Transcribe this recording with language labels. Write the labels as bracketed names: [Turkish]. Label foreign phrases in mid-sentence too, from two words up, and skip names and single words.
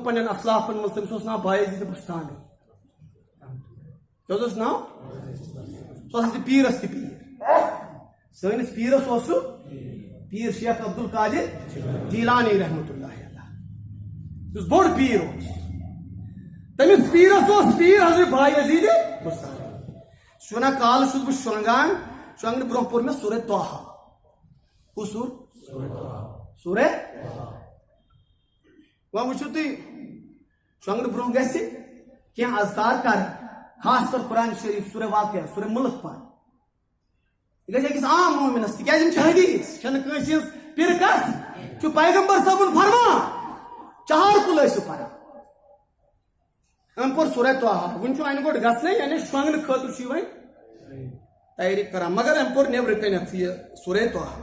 [Kashmiri] پننٮ۪ن افلافن منٛز تٔمِس اوس ناو بایزید بُستانی کیٛاہ اوس ناو سُہ اوس پیٖرس تہِ پیٖر سٲنِس پیٖرس اوس سُہ پیٖر شیخ عبد القادر جیٖلانی [Arabic] رحمتہ اللہ علیہ [Kashmiri] یُس بوٚڑ پیٖر اوس تٔمِس پیٖرس اوس پیٖر حضرت بایزید بُستانی شونا کال چھُس بہٕ شۄنٛگان شۄنٛگنہٕ برونٛہہ پوٚر مےٚ سورہ طٰہا. کُس سوٗر؟ سورہ. وۄنۍ وٕچھِو تُہۍ شۄنٛگنہٕ برونٛہہ گژھِ کینٛہہ اذکار کرٕنۍ خاص کر قرآن شریف سورہ واقعہ سورہ ملک پرٕنۍ. یہ گژھِ أکِس عام مومنس تِکیازِ یِم چھِ حدیث چھنہٕ کٲنٛسہِ ہٕنٛز پِرٕ کتھ. چھُ پیغمبر صٲبُن فرمان چہار کُل ٲسِو پران. أمۍ پوٚر سورہ طٰہا. وٕنہِ چھُ اَنہِ گۄڈٕ گژھنَے یعنی شۄنٛگنہٕ خٲطرٕ چھُ یہِ وۄنۍ تیٲری کران مگر أمۍ پوٚر نیبرٕ کَنٮ۪تھ یہِ سورہ طٰہا.